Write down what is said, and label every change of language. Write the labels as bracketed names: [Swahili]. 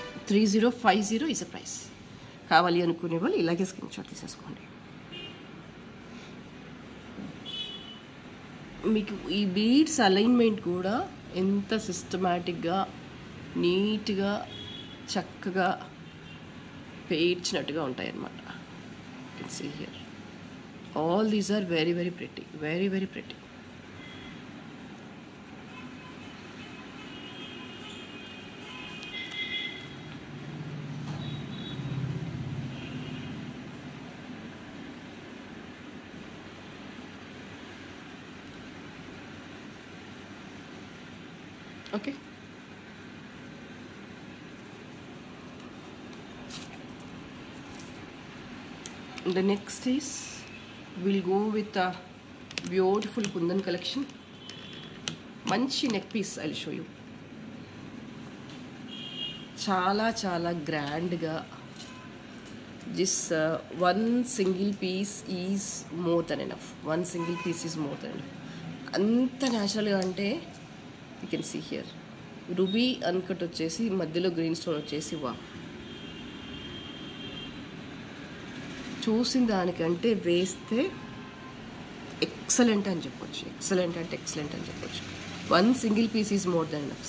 [Telugu] 3050 [English] Is a price. [Telugu] కావాలి అనుకునే వాళ్ళు ఇలాగే స్క్రీన్ షాట్ తీసేసుకోండి. మీకు ఈ బీడ్స్ అలైన్మెంట్ కూడా ఎంత సిస్టమాటిక్గా నీట్గా చక్కగా పేర్చినట్టుగా ఉంటాయి అన్నమాట. [English] You can see here all these are very very pretty, very very pretty. Okay, the next is we'll go with a beautiful kundan collection. Manchi neck piece I'll show you. [Telugu] Chala chala grand ga. [English] This one single piece is more than enough. One single piece is more than enough. [Telugu] Anta natural ga ante [English] you can see here ruby uncut [Telugu] వచ్చేసి మధ్యలో green stone వచ్చేసి వా చూసిన దానికంటే వేస్తే excellent అని చెప్పొచ్చు. Excellent అంటే ఎక్సలెంట్ అని చెప్పొచ్చు. [English] One single piece is more than enough.